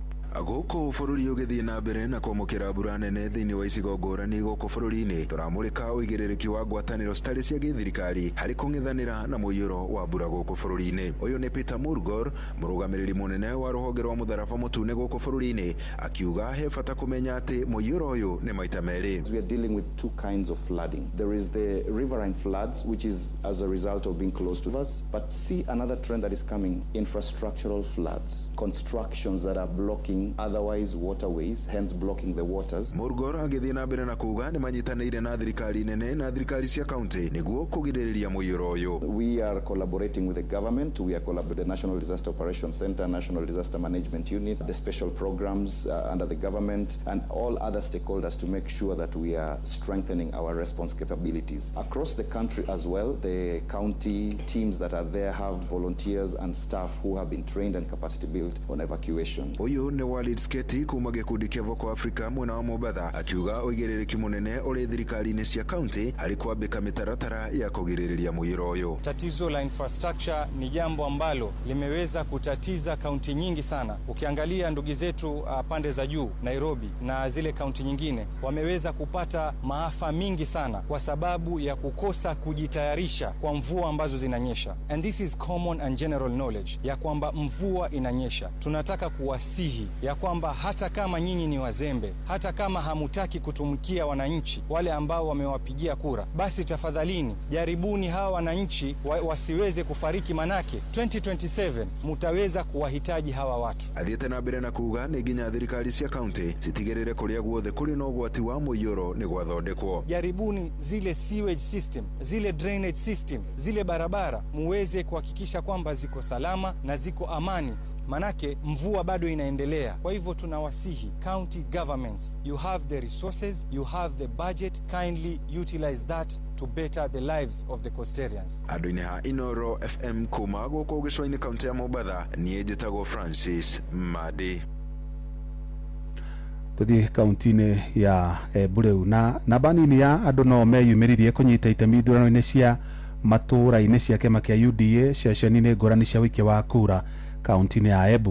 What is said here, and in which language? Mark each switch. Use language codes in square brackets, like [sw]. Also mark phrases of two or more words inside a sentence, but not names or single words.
[ki] Gũkũ bũrũri ũgĩthiĩ na mbere na kwamũkĩra mbura nene thĩinĩ wa icigo ngũrani gũkũ bũrũri-inĩ, tũramũrĩka ũigĩrĩrĩki wa ngwatanĩro citarĩ cia gĩthirikari harĩ kũng'ethanĩra na mũiyũro wa mbura gũkũ bũrũri-inĩ. Ũyũ nĩ Peter Murgor, mũrũgamĩrĩri mũnene wa rũhonge rwa mũtharaba mũtune gũkũ bũrũri-inĩ, akiuga he bata kũmenya atĩ mũiyũro ũyũ nĩ maita merĩ. [en] We are dealing with two kinds of flooding. There is the riverine floods, which is as a result of being close to us, but see another trend that is coming, infrastructural floods, constructions that are blocking otherwise waterways, hence blocking the waters. [ki] Murgor agĩthiĩ na mbere na kuga nĩ manyitanĩire na thirikari nene na thirikari cia kaunti nĩguo kũgirĩrĩria mũiyũro ũyũ. [en] We are collaborating with the government. We are collaborating with the National Disaster Operations Center, National Disaster Management Unit, the special programs under the government, and all other stakeholders to make sure that we are strengthening our response capabilities. Across the country as well, the county teams that are there have volunteers and staff who have been trained and capacity built on evacuation. [ki] Ũyũ nĩ Walid Sketi kuma gĩkundi kĩa Voco Africa mwena wa Mombatha, akiuga ũigĩrĩrĩki mũnene ũrĩ thirikari-inĩ cia kaunti harĩ kwambĩka mĩtaratara ya kũgirĩrĩria mũiyũro ũyũ. [sw] Tatizo la infrastructure ni jambo ambalo limeweza kutatiza kaunti nyingi sana. Ukiangalia ndugu zetu pande za juu Nairobi na zile kaunti nyingine wameweza kupata maafa mingi sana kwa sababu ya kukosa kujitayarisha kwa mvua ambazo zinanyesha. [en] And this is common and general knowledge [sw] ya kwamba mvua inanyesha. Tunataka kuwasihi ya kwamba hata kama nyinyi ni wazembe, hata kama hamutaki kutumikia wananchi wale ambao wamewapigia kura, basi tafadhalini jaribuni hawa wananchi wasiweze kufariki, manake 2027 mutaweza kuwahitaji hawa watu. [ki] Athiĩte na mbere na kuga nĩ nginya thirikari cia kaunti citigĩrĩre kũrĩa guothe kũrĩ na ũgwati wa mũiyũro nĩ gwathondekwo. [sw] Jaribuni zile [en] sewage system, [sw] zile [en] drainage system, [sw] zile barabara muweze kuhakikisha kwamba ziko salama na ziko amani, manake mvua bado inaendelea. Kwa hivyo tunawasihi [en] county governments, you have the resources, you have the budget, kindly utilize that to better the lives of the coastarians. [ki] Andũ-inĩ ha Inoro FM kuma gũkũ gĩcũa-inĩ kaunti ya Mombatha, niĩ njĩtagwo Francis Madi. Tuthi kaunti-inĩ ya Bureu na namba nini ya andũ no meyumĩririe kũnyita itemi ithurano-inĩ cia matũra-inĩ cia kĩama kĩa UDA ceceni-inĩ ngũrani cia wiki wa kura kaunti-inĩ ya Embu.